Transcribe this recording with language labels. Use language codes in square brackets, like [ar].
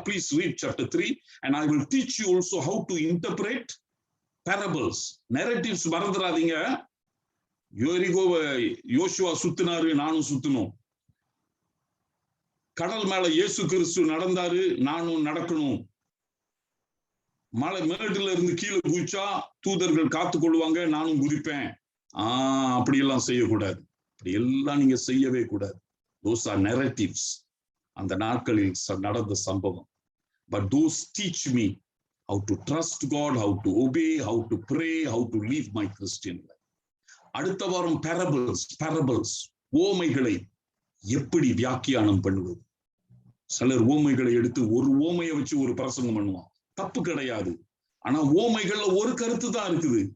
[en] Please read chapter 3 and I will teach you also how to interpret parables. [ta] Narratives மறந்துடாதீங்க. யோரிகோவை யோசுவா சுத்தினாரு, நானும் சுத்தணும். கடல் மேல இயேசு கிறிஸ்து நடந்தாரு, நானும் நடக்கணும். மலை மேடுல இருந்து கீழே குதிச்சா தூதர்கள் காத்து கொள்வாங்க, நானும் குதிப்பேன். அப்படியெல்லாம் செய்யக்கூடாது. அப்படி எல்லாம் நீங்க செய்யவே கூடாது. [en] Those are narratives. [ta] அந்த நாட்களில் நடந்த சம்பவம். [en] But those teach me how to trust God, how to obey, how to pray, how to live my Christian life. [ta] அடுத்த வாரம் parables, ஓமைகளை எப்படி வியாக்கியானம் பண்ணுவது. சிலர் ஓமைகளை எடுத்து ஒரு ஓமையை வச்சு ஒரு பிரசங்கம் பண்ணுவான். தப்பு கிடையாது. ஆனா ஓமைகள்ல ஒரு கருத்து தான் இருக்குது.